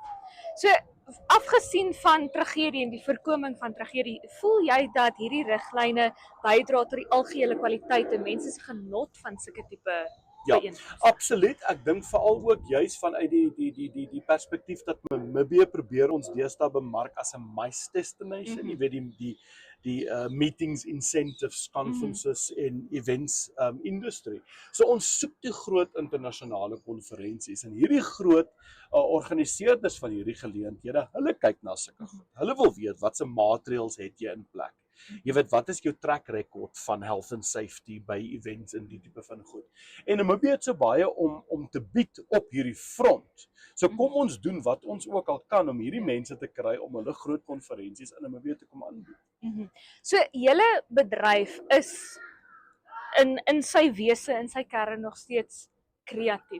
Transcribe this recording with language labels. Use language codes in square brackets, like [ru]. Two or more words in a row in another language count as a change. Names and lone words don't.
[af] So afgesien van tragedie en die voorkoming van tragedie, voel jy dat hierdie riglyne bydra tot die algehele kwaliteit en mense se genot van sulke tipe bijeenkomste? Absoluut. Ek dink veral ook juis vanuit die perspektief dat Namibië probeer ons deesdae bemark as 'n [en] MICE destination, [af] jy weet die [en] meetings, incentives, conferences [af] en [en] events industry. [af] So ons soek die groot internasionale konferensies en hierdie groot organiseerders van hierdie geleenthede, hulle kyk na sulke goed. Hulle wil weet wat se maatreëls het jy in plek. Jy weet, wat is jou [en] track record [af] van [en] health and safety [af] by events en die tipe van goed. En Namibië het so baie om te bied op hierdie front. So kom ons doen wat ons ook al kan om hierdie mense te kry om hulle groot konferensies in Namibië te kom aanbied. So julle bedryf is in sy wese, in sy kern nog steeds kreatief.